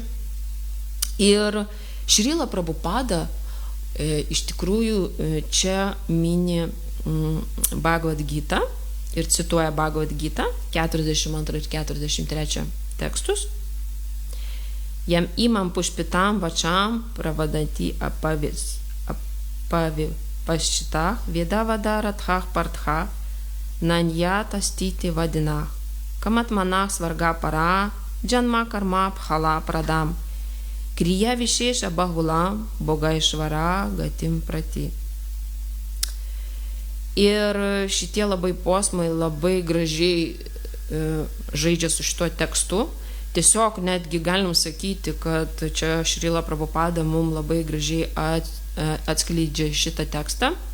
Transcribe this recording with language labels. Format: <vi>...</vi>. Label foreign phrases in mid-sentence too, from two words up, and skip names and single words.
<lt>Ir Šrila Prabhupada iš tikrųjų čia mini Bhagavad Gita ir cituoja Bhagavad Gita 42 ir 43 tekstus.</lt> <sa>याम् इमां पुष्पितां वाचं प्रवदन्ति अविपश्चितः वेदवादरताः पार्थ नान्यद् अस्तीति वादिनः कामात् मनः स्वर्ग परा जन्म कर्म फल प्रदाम् क्रिया विशेष बहुलां भोगैश्वर्य गतिं प्रति.</sa> <lt>Ir šitie labai posmai labai gražiai žaidžia su šituo tekstu. Tiesiog netgi galim sakyti, kad čia Šrila Prabhupada mums labai gražiai atskleidžia šitą tekstą.</lt>